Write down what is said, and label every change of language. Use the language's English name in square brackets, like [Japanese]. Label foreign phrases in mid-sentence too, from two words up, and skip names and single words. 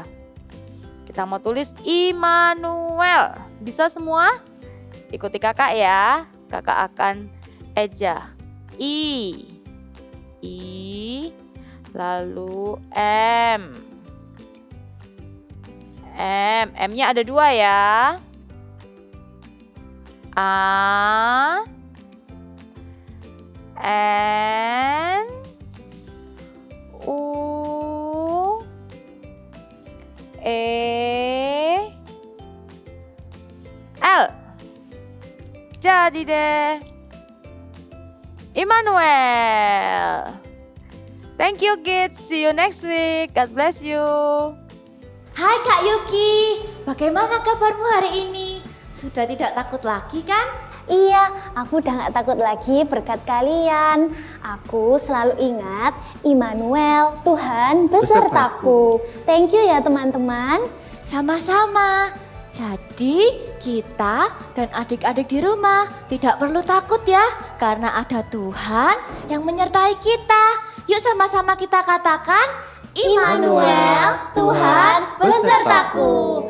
[Indonesian] Kita mau tulis Immanuel. Bisa semua? Ikuti kakak ya. Kakak akan eja. I. Lalu M. M-nya ada 2 ya. A. N. U. E. L. Jadi deh. Immanuel. [English] Thank you kids. See you next week. God bless you. [Indonesian] Hai Kak Yuki, bagaimana kabarmu hari ini? Sudah tidak takut lagi kan? Iya, aku udah gak takut lagi berkat kalian. Aku selalu ingat Immanuel, Tuhan besertaku. [English] Thank you [Indonesian] ya teman-teman. Sama-sama. Jadi kita dan adik-adik di rumah tidak perlu takut ya, karena ada Tuhan yang menyertai kita. Yuk sama-sama kita katakan, Immanuel, Tuhan besertaku.